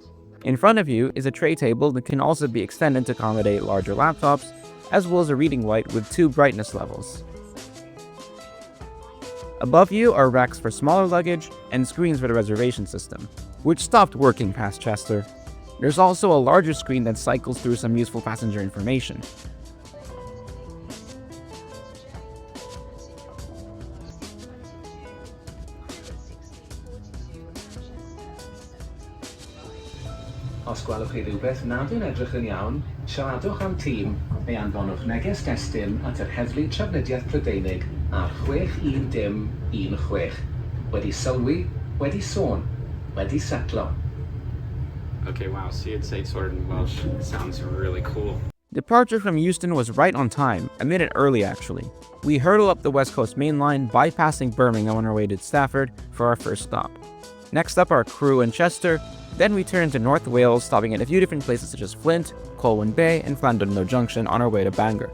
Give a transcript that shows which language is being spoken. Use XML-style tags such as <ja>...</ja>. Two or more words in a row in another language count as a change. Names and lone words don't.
<en>In front of you is a tray table that can also be extended to accommodate larger laptops, as well as a reading light with 2 brightness levels. Above you are racks for smaller luggage and screens for the reservation system, which stopped working past Chester. There's also a larger screen that cycles through some useful passenger information.</en> <cy>Os gwelwch chi rhywbeth nad yw'n edrych yn iawn, siaradwch am tîm neu anfonwch neges destun at yr heddlu trafnidiaeth Prydeinig ar 6116. Wedi sylwi, wedi sôn, wedi setlo.</cy> <en>Okay, wow, see it say sort in Welsh. It sounds really cool. Departure from Euston was right on time, a minute early actually. We hurtle up the West Coast Main Line, bypassing Birmingham on our way to Stafford for our first stop. Next up are Crewe and Chester, then we turn to North Wales, stopping at a few different places such as Flint, Colwyn Bay, and Pendolino Junction on our way to Bangor.</en>